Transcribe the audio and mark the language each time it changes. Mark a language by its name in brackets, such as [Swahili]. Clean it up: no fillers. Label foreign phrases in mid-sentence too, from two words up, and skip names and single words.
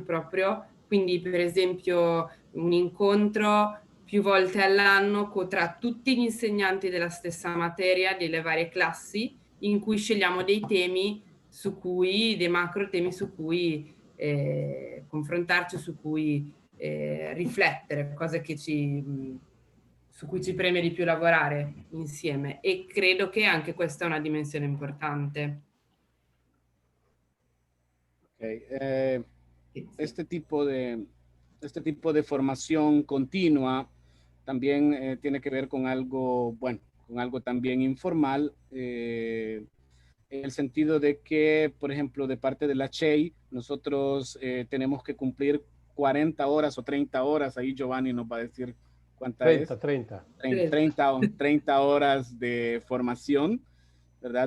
[Italian] proprio, quindi per esempio un incontro più volte all'anno tra tutti gli insegnanti della stessa materia, delle varie classi, in cui scegliamo dei temi dei macro temi su cui confrontarci, su cui riflettere, cose su cui ci preme di più lavorare insieme, e credo che anche questa è una dimensione importante. Okay. [Spanish] Este tipo de formación continua también tiene que ver con algo, bueno, con algo también informal, en el sentido de que, por ejemplo, de parte de la CHEI, nosotros tenemos que cumplir 40 horas o 30 horas, ahí Giovanni nos va a decir cuánta 30 horas de formación, ¿verdad?